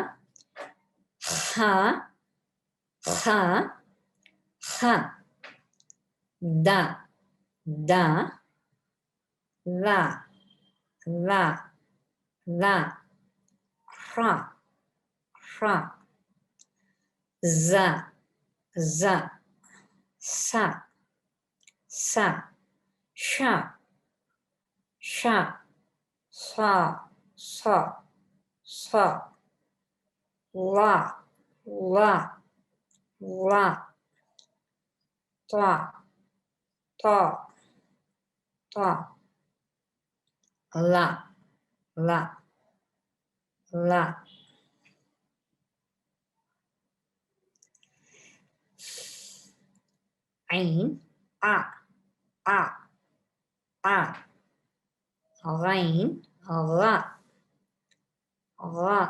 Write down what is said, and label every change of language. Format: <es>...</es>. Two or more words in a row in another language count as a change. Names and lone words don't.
<ta>ஹ ஹ ஹ த த லா லா லா ரா ரா</ta> <ar>ز ز س س ش ش ص ص ص لا لا لا طا طا طا لا لا لا عين أ أ أ غين غ غ</ar>